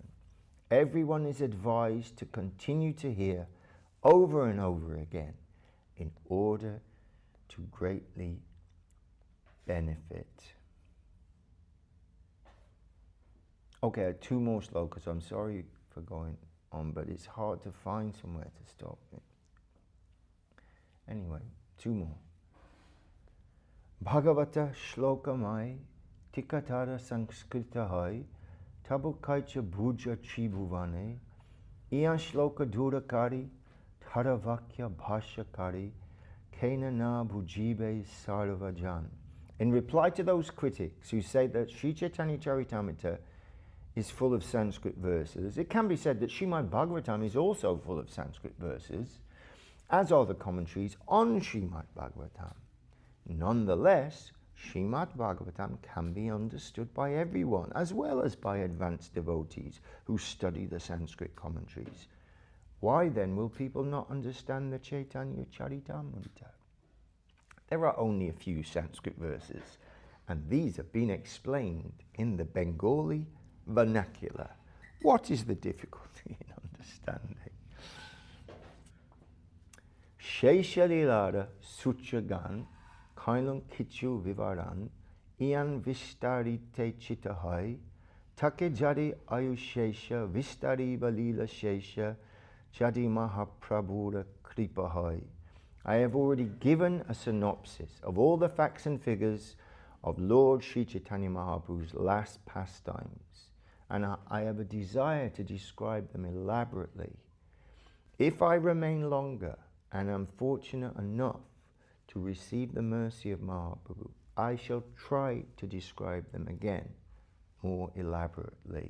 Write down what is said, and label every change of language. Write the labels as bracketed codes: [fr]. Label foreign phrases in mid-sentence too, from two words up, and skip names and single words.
[en] Everyone is advised to continue to hear over and over again in order to greatly benefit. Okay, 2 more slokas. I'm sorry for going on, but it's hard to find somewhere to stop. Anyway, 2 more. [bn] ভাগবত শ্লোকময় টীকাতার সংস্কৃত হয় তবু কৈছে বুঝ ত্রিভুবনে ইহাঁ শ্লোক দুইচারি তারব্যাখ্যা ভাষায়করি কেনে না বুঝিবে সর্বজন. [en] In reply to those critics who say that Sri Caitanya-caritāmṛta is full of Sanskrit verses, it can be said that Srimad Bhagavatam is also full of Sanskrit verses, as are the commentaries on Srimad Bhagavatam. Nonetheless, Srimad Bhagavatam can be understood by everyone, as well as by advanced devotees who study the Sanskrit commentaries. Why then will people not understand the Caitanya-caritāmṛta? There are only a few Sanskrit verses, and these have been explained in the Bengali vernacular. What is the difficulty in understanding? [bn] শেষলীলার সূত্রগণ কৈলুঁ কিছু বিবরণ ইহাঁ বিস্তারিতে চিত্তহয় থাকে যদি আয়ুঃশেষ বিস্তারি বলিল শেষ যদি মহাপ্রভুর কৃপাহয়. [en] I have already given a synopsis of all the facts and figures of Lord Sri Chaitanya Mahaprabhu's last pastimes, and I have a desire to describe them elaborately. If I remain longer and am fortunate enough to receive the mercy of Mahaprabhu, I shall try to describe them again more elaborately.